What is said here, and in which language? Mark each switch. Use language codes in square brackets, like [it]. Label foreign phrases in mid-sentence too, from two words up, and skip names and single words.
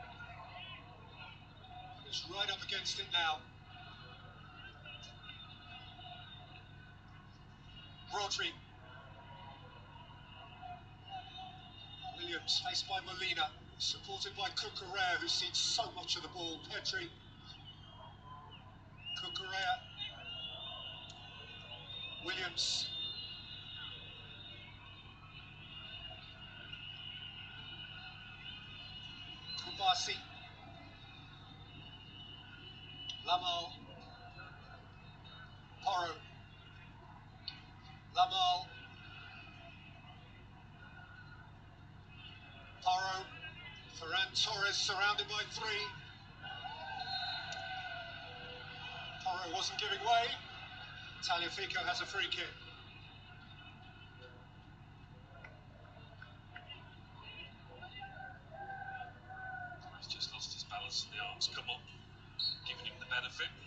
[en] It's right up against it now. Rodri. Williams faced by Molina, supported by Cucurella, who's seen so much of the ball. Pedri. Cucurella. Williams. Kubasi. Lamal. Porro. Lamal. Porro. Ferran Torres surrounded by 3. Porro wasn't giving way. Tagliafico has a free kick. He's just lost his balance and the arms come up, giving him the benefit.